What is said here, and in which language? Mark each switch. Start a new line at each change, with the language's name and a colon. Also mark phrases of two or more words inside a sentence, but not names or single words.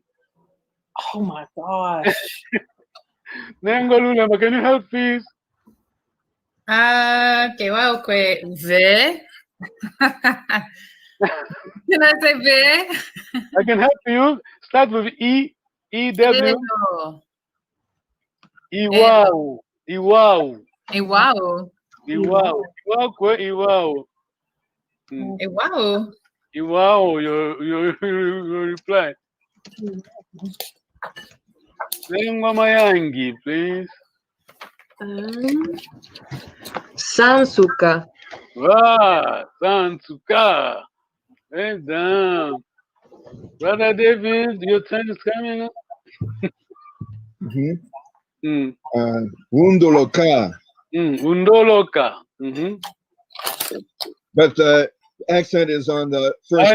English: Oh my gosh. Nengwa Lulamba, can you help please? Kewakwe. Ve. Can I say ve? I can help you. Start with E, E-W. Edo. Iwao. Iwao. Iwao. Iwao. Kewakwe, Iwao. Iwao. Iwao, your reply. Nengwa Mayangi, please. Sansuka. Ah, Sansuka. Well done. Brother David, your turn is coming up. Undoloka. Undoloka. But the accent is on the first.